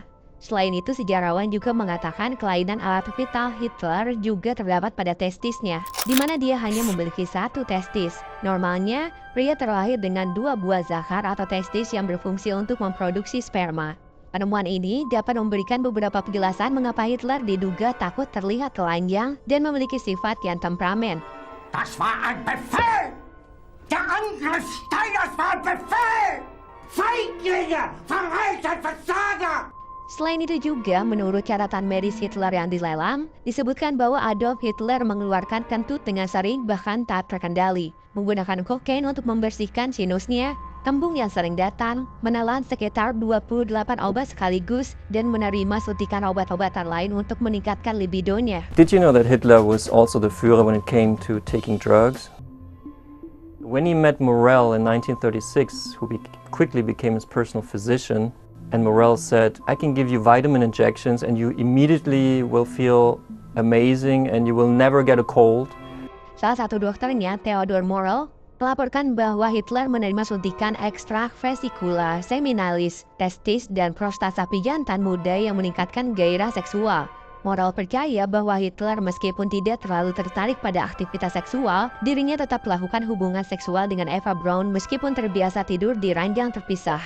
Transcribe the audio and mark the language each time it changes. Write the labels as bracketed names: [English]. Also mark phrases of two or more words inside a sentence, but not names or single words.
[Indonesian] Selain itu, sejarawan juga mengatakan kelainan alat vital Hitler juga terdapat pada testisnya, di mana dia hanya memiliki 1 testis. Normalnya, pria terlahir dengan 2 buah zakar atau testis yang berfungsi untuk memproduksi sperma. Penemuan ini dapat memberikan beberapa penjelasan mengapa Hitler diduga takut terlihat telanjang dan memiliki sifat yang temperamen. [German] Das war ein Befehl! Der Angriff Steiners war ein Befehl! Feiglinge! Verreiter! Versager! [Indonesian] Selain itu juga, menurut catatan medis Hitler yang dilelang, disebutkan bahwa Adolf Hitler mengeluarkan kentut dengan sering bahkan tak terkendali, menggunakan kokain untuk membersihkan sinusnya, kembung yang sering datang, menelan sekitar 28 obat sekaligus, dan menerima suntikan obat-obatan lain untuk meningkatkan libidonya. [English] Did you know that Hitler was also the Führer when it came to taking drugs? When he met Morell in 1936, who quickly became his personal physician, and Morell said, I can give you vitamin injections and you immediately will feel amazing and you will never get a cold. [Indonesian] Salah satu dokternya, Theodor Morell, melaporkan bahwa Hitler menerima suntikan ekstrak vesicula seminalis, testis, dan prostat sapi jantan muda yang meningkatkan gairah seksual. Morell percaya bahwa Hitler meskipun tidak terlalu tertarik pada aktivitas seksual, dirinya tetap melakukan hubungan seksual dengan Eva Braun meskipun terbiasa tidur di ranjang terpisah.